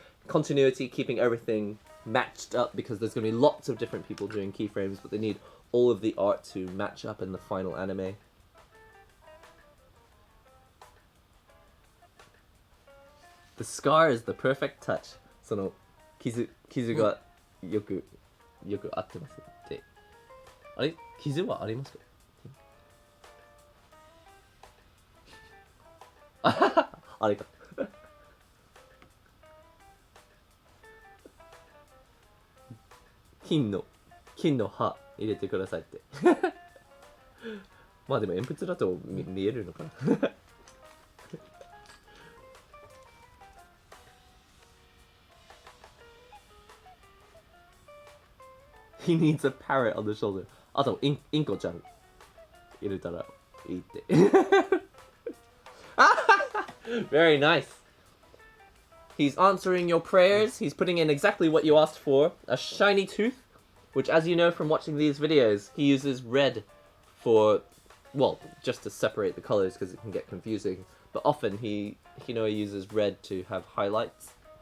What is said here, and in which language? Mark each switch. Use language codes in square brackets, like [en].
[en] Continuity, keeping everything matched up because there's going to be lots of different people doing keyframes, but they need all of the art to match up in the final anime. The scar is the perfect touch. [ja] その傷がよく合ってますって。あれ傷はありますか？あれか。金の刃入れてくださいって。まあでも鉛筆だと見えるのかな。 [en] He needs a parrot on the shoulder. [ja] あとインコちゃん入れたらいいって。 [en] Very nice. He's answering your prayers. He's putting in exactly what you asked for. A shiny tooth, which, as you know from watching these videos, he uses red for, well, just to separate the colors because it can get confusing. But often he uses red to have highlights.